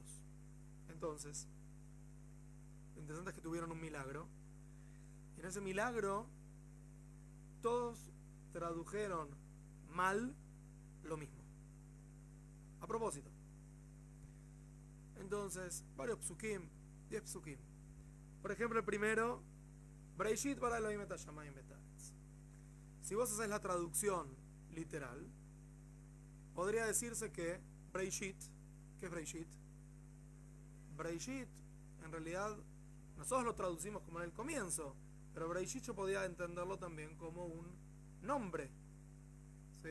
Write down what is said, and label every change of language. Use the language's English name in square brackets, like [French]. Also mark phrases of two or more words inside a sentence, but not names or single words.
[Spanish] Entonces, lo interesante es que tuvieron un milagro, y en ese milagro todos tradujeron mal lo mismo, a propósito. Entonces, varios psukim, 10 psukim. Por ejemplo, el primero, [Hebrew] בראשית ברא אלוהים את השמים ואת הארץ. [Spanish] Si vos haces la traducción literal, podría decirse que Breishit, ¿qué es Breishit? Breishit, en realidad, nosotros lo traducimos como en el comienzo, pero Breishit yo podía entenderlo también como un nombre, ¿sí?